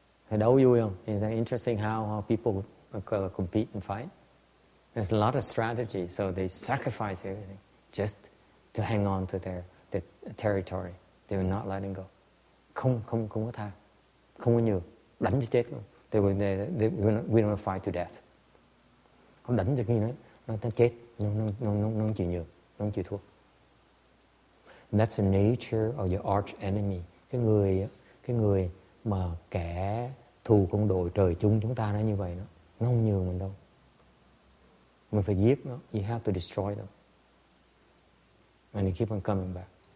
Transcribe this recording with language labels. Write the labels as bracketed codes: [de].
[vi] Thì đấu vui không? [en] Is that interesting how people compete and fight? There's a lot of strategy, so they sacrifice everything just to hang on to their territory. They will not letting go. [vi] Không có tha, không có nhường, đánh cho chết luôn. [en] We don't fight to death. [vi] Không đánh cho khi nó chết, nó không chịu nhường, nó không chịu thua. [en] And that's the nature of your arch enemy. [vi] Cái người mà kẻ thù con đội trời chung chúng ta nó như vậy, nó không nhường mình đâu. Mình phải giết nó. [en] You have to destroy them. And you keep on coming back.